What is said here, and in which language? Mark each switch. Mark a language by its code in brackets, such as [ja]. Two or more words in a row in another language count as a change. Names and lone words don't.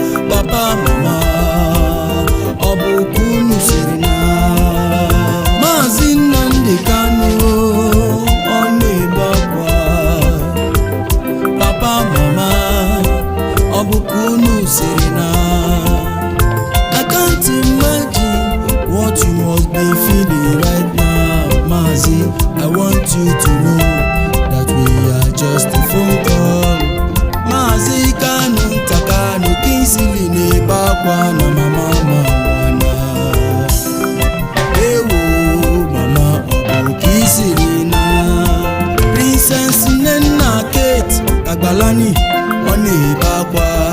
[ig] Papa, mama, ọ bụ ka unu siri na. Maazị Nnamdi Kanu o, ọ na-ebe akwa. Papa, mama, ọ bụ ka unu siri na. [en] I can't imagine what you must be feeling right now, Maazị. I want you to know that we are just a phone call. [ig] Maazị Kanu Ntakanu Kingsley na-ebe akwa na mama, mama, na. Ewo, mama, ọ bụ ka i siri na. Princess Nnenna Kate Agbalani, ọ na-ebe akwa.